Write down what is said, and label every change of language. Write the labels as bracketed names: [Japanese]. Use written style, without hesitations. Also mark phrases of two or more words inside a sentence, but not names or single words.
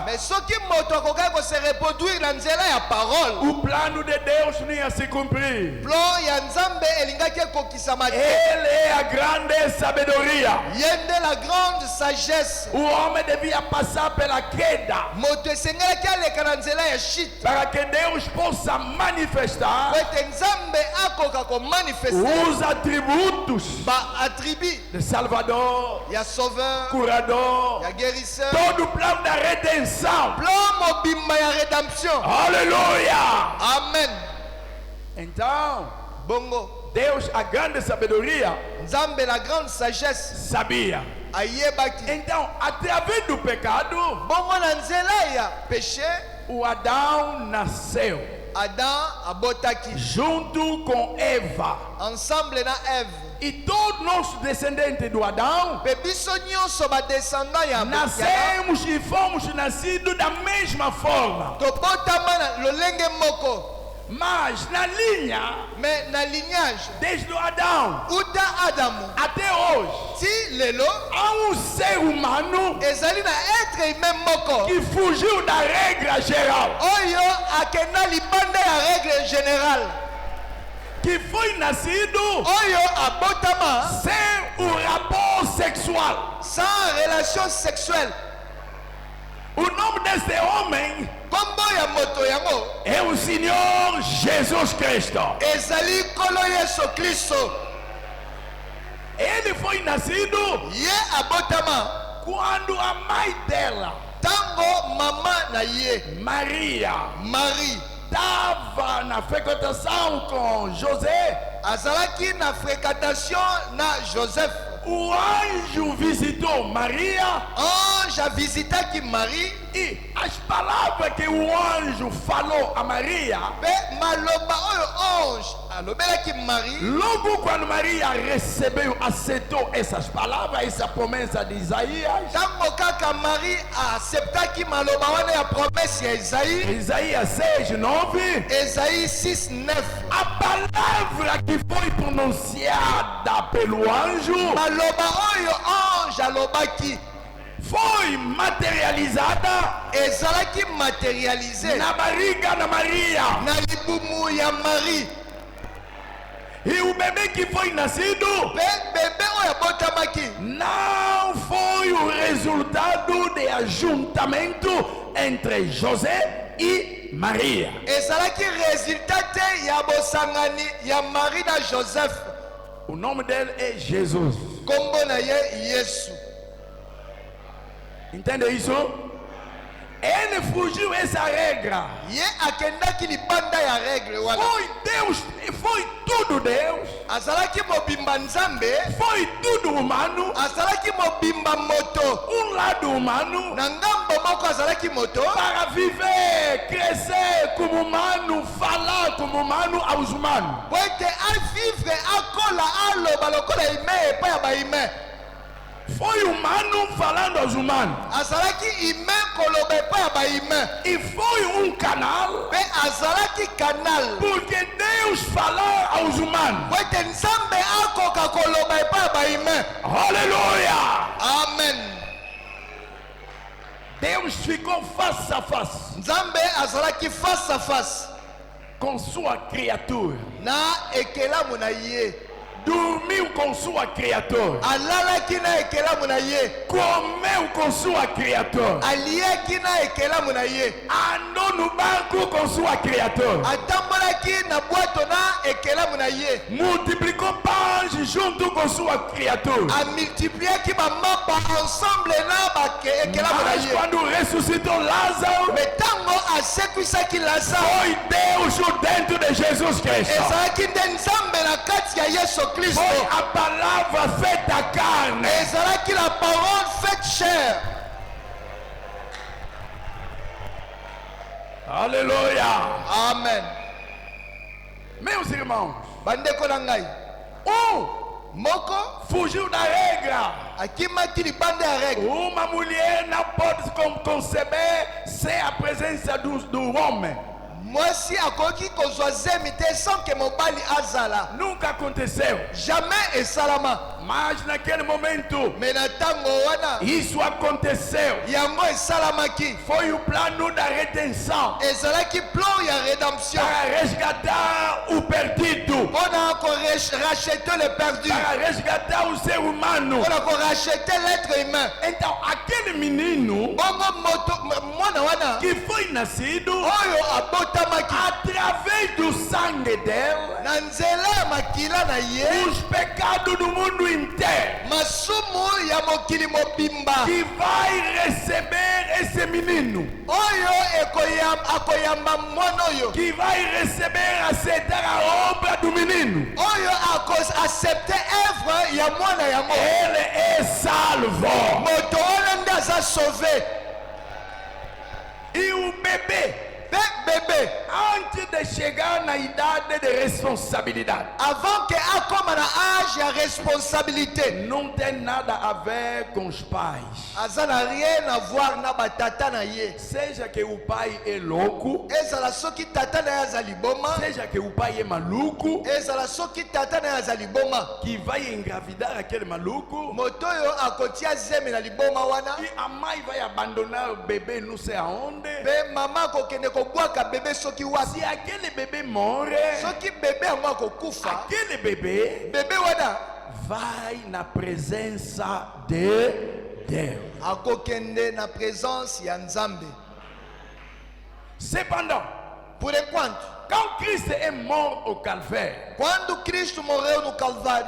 [Lingala] Mais soki moto akokaki kose reproduire na nzela ya parole, [Portuguese] o plano de Deus não ia se cumprir. [Lingala] plan ya Nzambe elingaki ekokisama te. [Portuguese] Ele é a grande sabedoria. [Lingala] Ye nde [French] la grande sagesse. [Portuguese] O homem devia passar pela queda [Lingala] Moto esengelaki aleka na nzela ya shit [Portuguese] para que Deus possa manifestar [Lingala] po ete Nzambe akoka komanifeste [Portuguese] os atributos [Lingala] baatribu [Portuguese] de Salvador, [Lingala] ya sauveur, [Portuguese] curador, [Lingala] ya guérisseur, [Portuguese] todo o plano da redenção. [Lingala] plan mobimba ya rédemption. [Portuguese] Aleluia! [Lingala] Amen. [Portuguese] Então, [Lingala] Bongo, [Portuguese] Deus, a grande sabedoria, [Lingala] Nzambe [French] la grande sagesse [Portuguese] sabia. [Lingala] ayebaki. [Portuguese] Então, através do pecado, [Lingala] Bongo na nzela ya péché, [Portuguese] o Adão nasceu [Lingala] Adam abotaki [Portuguese] junto com Eva. [Lingala] ensemble na Ève. [Portuguese] E todos nossos descendentes do Adão [Lingala] Pe biso nyonso badescendant ya Adam, [Portuguese] nascemos e fomos nascidos da mesma forma. [Lingala] tobotama na lolenge moko, [Portuguese] Mas na linha, [Lingala] mais na lignage [Portuguese] desde o Adão [Lingala] uta Adamu [Portuguese] até hoje, [Lingala] ti lelo [Portuguese] há um ser humano [Lingala] ezali na [French] être humain [Lingala] moko [Portuguese] que fugiu da regra geral, [Lingala] oyo akenda libanda ya [French] règle générale, [Portuguese] que foi nascido [Lingala] oyo abotama [Portuguese] sem o rapport sexual. [French] sans relation sexuelle. [Portuguese] O nome desse homem [Lingala] Kombo ya moto yango [Portuguese] é o Senhor Jesus Cristo. [Lingala] ezali Nkolo Yesu Kristo. [Portuguese] Ele foi nascido [Lingala] Ye abotama [Portuguese] quando a mãe dela, [Lingala] tango mama na ye [Portuguese] Maria, [Lingala] Marie [Portuguese] estava na frequentação com José, [Lingala] azalaki na fréquentation na Joseph, [Portuguese] o anjo visitou Maria [Lingala] ange avisitaki Marie [Portuguese] e as palavras que o anjo falou a Maria, [Lingala] pe maloba oyo ange alobelaki Marie [Portuguese] logo quando Maria recebeu, aceitou essas palavras, essa promessa de Isaías, [Lingala] tango kaka Marie acceptaki maloba wana ya promesse ya Isaïe, [Portuguese] Isaías 6:9, [Lingala] Esaïe 6:9, [Portuguese] a palavra que foi pronunciada pelo anjo [Lingala] maloba oyo ange alobaki [Portuguese] foi materializada [Lingala] ezalaki matérialisé [Portuguese] na barriga da Maria. [Lingala] na libumu ya Marie, [Portuguese] E o bebê que foi nascido [Lingala] pe bebe oyo abotamaki [Portuguese] não foi o resultado de ajuntamento entre José e Maria. [Lingala] ezalaki résultat te ya bosangani ya Marie na Joseph, [Portuguese] O nome dele é Jesus. [Lingala] kombo na ye Yesu. [Portuguese] Entende isso? Ele fugiu essa regra. [Lingala] Ye akendaki libanda ya règle wana, [Portuguese] Foi Deus, foi tudo Deus. [Lingala] azalaki mobimba nzambe, [Portuguese] Foi tudo humano. [Lingala] azalaki mobimba moto, [Portuguese] Lado humano [Lingala] na ngambo moko azalaki moto [Portuguese] para viver, crescer como humano, falar como humano aos humanos. [Lingala] po ete avivre akola aloba lokola ime epai ya baime, [Portuguese] Foi humano falando aos humanos. [Lingala] azalaki ime koloba epai ya baime, [Portuguese] E foi canal [Lingala] pe azalaki canal [Portuguese] porque Deus falar aos humanos. [Lingala] po ete nzambe akoka koloba epai ya baime. [Portuguese] Aleluia! [Lingala] Amen. [Portuguese] Deus ficou face a face [Lingala] Nzambe azalaki [French] face à face [Portuguese] com sua criatura. [Lingala] na ekelamu na ye, [Portuguese] Dormiu com sua criatura. [Lingala] alalaki na ekelamu na ye, [Portuguese] Comeu com sua criatura. [Lingala] aliaki na ekelamu na ye, [Portuguese] Andou no barco com sua criatura. [Lingala] atambolaki na bwato na ekelamu na ye, [Portuguese] Multiplicou pães junto com sua criatura. [Lingala] amultipliaki bamapa ensemble na ekelamu na [Portuguese] Mas [Lingala] ye. [Portuguese] quando ressuscitou Lázaro, [Lingala] Me ntango asekwisaki Lazaro, [Portuguese] foi Deus dentro de Jesus Cristo. [Lingala] ezalaki nde nzambe na kati ya Yesu Kristo, [Portuguese] Foi a palavra feita carne. [Lingala] ezalaki [French] la parole faite chair. [Portuguese] Aleluia. [Lingala] Amen. [Portuguese] Meus irmãos, [Lingala] Bandeko na ngai, moko [Portuguese] fugiu da regra. [Lingala] akimaki libanda ya règle. [Portuguese] Uma mulher não pode conceber sem a presença do homem. [Lingala] Mwasi akoki kozwa zemi te [French] sans que [Lingala] mobali azala, [Portuguese] Nunca aconteceu. [Lingala] jamais esalama. [Portuguese] Mas naquele momento, [Lingala] Me na ntango wana [Portuguese] isso aconteceu. [Lingala] yango esalamaki, [Portuguese] Foi o plano da redenção [Lingala] ezalaki plan ya rédemption [Portuguese] para resgatar o perdido, [Lingala] mpona koracheter [French] le perdu, [Portuguese] para resgatar o ser humano. [Lingala] mpona koracheter [French] l'être humain. [Portuguese] Então, aquele menino [Lingala] Bongo mwana wana [Portuguese] que foi nascido [Lingala] oyo abotamaki [Portuguese] através do sangue dela, [Lingala] na nzela ya makila na ye, [Portuguese] os pecados do mundo inteiro, [Lingala] masumu ya mokili mobimba [Portuguese] que vai receber esse menino, [Lingala] oyo akoyamba mwana oyo, [Portuguese] que vai receber, aceitar a obra do menino. [Lingala] oyo [French] accepte œuvre [Lingala] ya mwana yango. [Portuguese] Ele é salvo. [Lingala] Moto wana nde aza sauvé. [Portuguese] E o bebê, [Lingala] Pe bébé [Portuguese] antes de chegar na idade de responsabilidade, [French] avant que [Lingala] akoma na âge ya responsabilité, [Portuguese] não tem nada a ver com os pais. [Lingala] aza na [French] rien à voir [Lingala] na batata na ye. [Portuguese] Seja que o pai é louco, [Lingala] Ezala soki tata na ye aza liboma, [Portuguese] seja que o pai é maluco, [Lingala] ezala soki tata na ye aza liboma, [Portuguese] que vai engravidar aquele maluco, [Lingala] moto oyo akotia zemi na liboma wana, [Portuguese] e a mãe vai abandonar o bebê não sei aonde. [Lingala] pe mama akokende kobwaka bebe soki wapi. [Portuguese] Se aquele bebê morre, [Lingala] Soki bebe yango akokufa, [Portuguese] aquele bebê [Lingala] bebe wana [Portuguese] vai na presença de Deus. [Lingala] akokende na présence ya Nzambe. [French] Cependant, [Portuguese] Por enquanto, [French] Quand Christ est mort au calvaire, [Portuguese] quando Cristo morreu no Calvário,